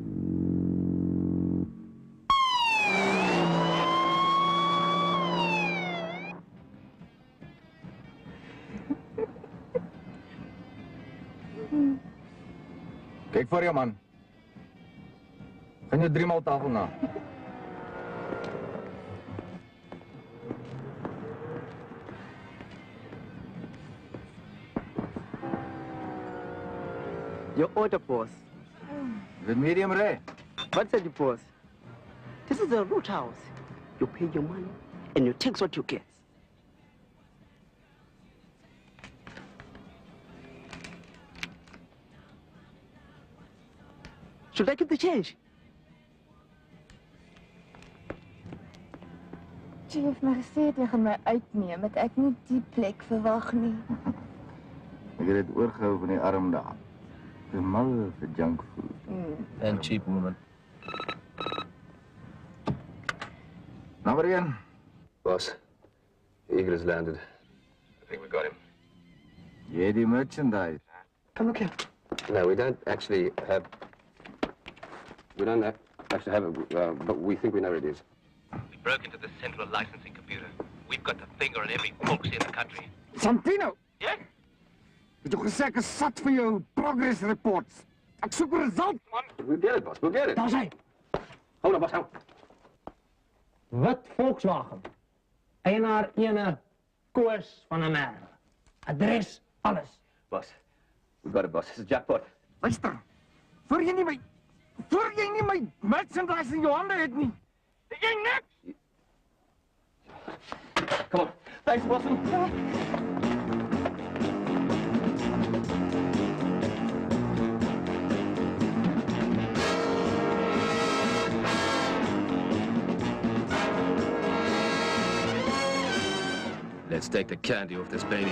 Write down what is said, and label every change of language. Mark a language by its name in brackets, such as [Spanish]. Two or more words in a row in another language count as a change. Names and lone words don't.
[Afrikaans] Kyk voor jou, man. Gaan jy 3 maal tafel na? [English] Your order, boss. The medium rare. What said you, boss? This is a roadhouse. You pay your money and you take what you get. Should I keep the change? [Afrikaans] Jy het my gesê jy gaan my uitneem, dat ek nie die plek verwag nie. Ek het dit oorgehou van die arm daar. Te mal vir junk food. [English] And cheap woman. Number 1. Boss, the eagle has landed. I think we got him. [Afrikaans] Jy die merchandise. [English] Come look here. No, we don't actually have... We don't actually have it, but we think we know where it is. We broke into the central licensing computer. We've got the finger on every folksy in the country. Santino! Yeah? [Afrikaans] Het jy gesê ek is sat vir jou [English] progress reports? [Afrikaans] Ek soek result, man! [English] We'll get it, boss. We'll get it. [Afrikaans] Daar is hy. [English] Hold on, boss. Hold. [Afrikaans] Wit Volkswagen. Eienaar ene Koos van der Merwe. Adres, alles. [English] Boss, we got it, boss. It's a jackpot. [Afrikaans] Luister, voor jy nie my merchandise in jou hande het nie. Jy niks! [English] Come on. Thanks, boss. Let's take the candy off this baby.